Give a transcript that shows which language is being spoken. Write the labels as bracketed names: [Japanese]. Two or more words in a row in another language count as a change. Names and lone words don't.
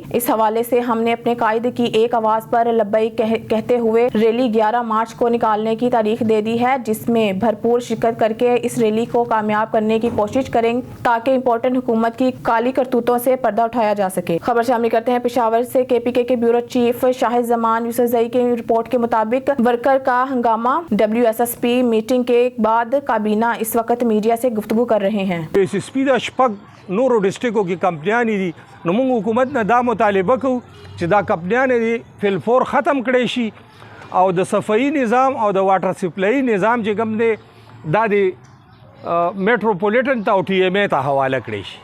[Urdu] اس حوالے سے ہم نے اپنے قائد کی ایک آواز پر لبیک کہتے ہوئے ریلی 11 مارچ کو نکالنے کی تاریخ دے دی ہے، جس میں بھرپور شرکت کر کے اس ریلی کو کامیاب کرنے کی کوشش کریں تاکہ امپورٹنٹ حکومت کی کالی کرتوتوں سے پردہ اٹھایا جا سکے. خبر شامل کرتے ہیں پشاور سے. کے پی کے بیورو چیف شاہد زمان یوسفزئی کی رپورٹ کے مطابق ورکر کا ہنگامہ. WSSP میٹنگ کے بعد کابینہ اس وقت میڈیا سے گفتگو کر رہے ہیں. [Pashto] SSP دا شپږ نورو ډسټریکو کې کمپنیانې دي، نو موږ حکومت نه دا مطالبه کوو چې دا کمپنیانې دي فلفور ختم کړی شي او د صفائی نظام او د [English] water supply [Pashto] نظام چې کوم دی دا د میټروپولیټن ته او ټي ایم ای ته حواله کړی شي.